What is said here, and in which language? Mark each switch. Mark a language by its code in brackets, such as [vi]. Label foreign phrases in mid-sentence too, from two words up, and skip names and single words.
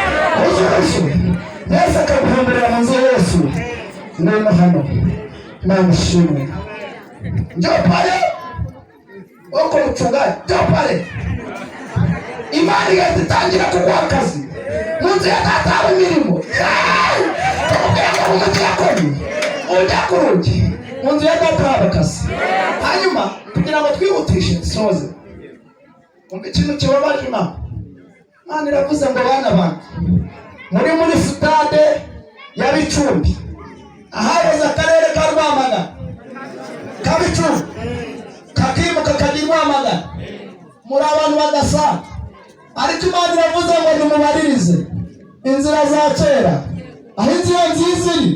[rw] Yesu akaguhomberera mu nzu ya Yesu. Ngwino hano namushimwe [sw] njoo pale uko mchungaji, njoo pale [rw] imani yatangira kuguha akazi mu nzu ya data w'imirimo udakurugi mu nzu ya data w'akazi. Hanyuma kugira ngo twihutishe soze umbe ikintu kibabaje Imana iravuze ngo bana bantu muri sitade ya Bicumbi ahahoze akarere ka Rwamagana ka Bicumbi kakimuka kagira Rwamagana muri abantu badasa, ariko Imana iravuze ngo nimubaririze inzira za kera aho inzira nziza iri.